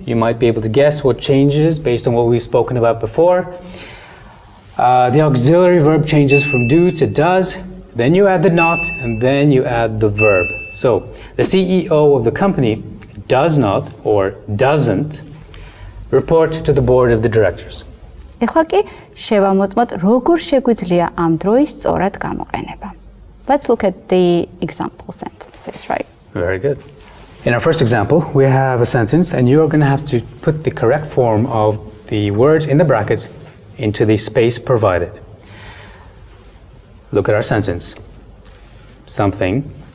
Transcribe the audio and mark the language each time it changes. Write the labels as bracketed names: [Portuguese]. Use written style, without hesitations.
[English] You might be able to guess what changes based on what we've spoken about before. The auxiliary verb changes from do to does, then you add the not, and then you add the verb. So the CEO of the company does not, or doesn't, report to the board of the directors. [Georgian] ეხლა კი შევამოწმოთ როგორ შეგვიძლია ამ დროის სწორად გამოყენება. [English] Let's look at the example sentences, right? Very good. In our first example, we have a sentence, and you're going to have to put the correct form of the words in the brackets into the space provided. Look at our sentence. Something